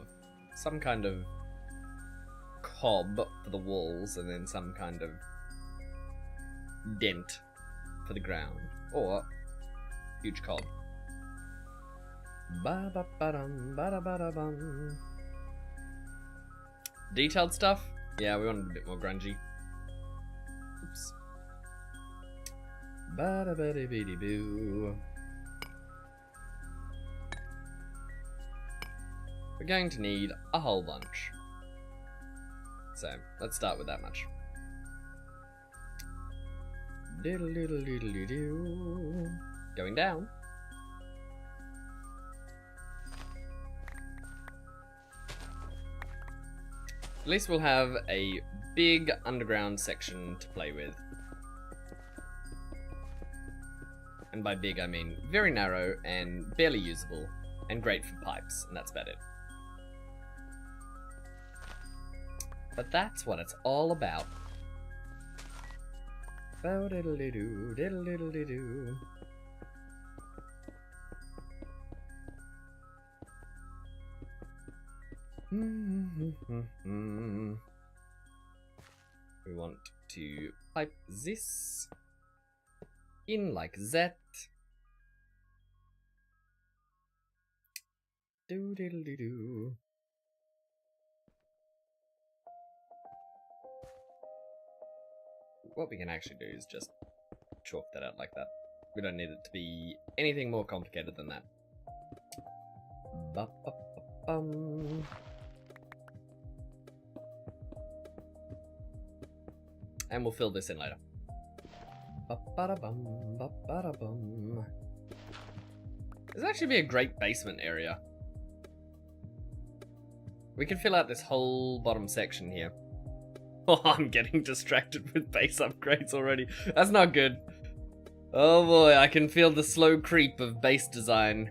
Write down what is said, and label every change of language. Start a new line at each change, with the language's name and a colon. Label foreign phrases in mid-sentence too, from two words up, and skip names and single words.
English: Some kind of cob for the walls, and then some kind of dent for the ground. Or huge cob. Detailed stuff? Yeah, we wanted a bit more grungy. Oops. Bada-bada-biddy-boo. we're going to need a whole bunch. So, let's start with that much. Diddle diddle diddle diddle. Going down. At least we'll have a big underground section to play with. And by big I mean very narrow and barely usable and great for pipes, and that's about it. But that's what it's all about. Bow-diddle-dee-doo, diddle-diddle-dee-doo. We want to pipe this in like that. Do diddle dee doo. What we can actually do is just chalk that out like that. We don't need it to be anything more complicated than that. Ba-ba-ba-bum. And we'll fill this in later. Ba-ba-da-bum, ba-ba-da-bum. This would actually be a great basement area. We could fill out this whole bottom section here. Oh, I'm getting distracted with base upgrades already. That's not good. Oh boy, I can feel the slow creep of base design.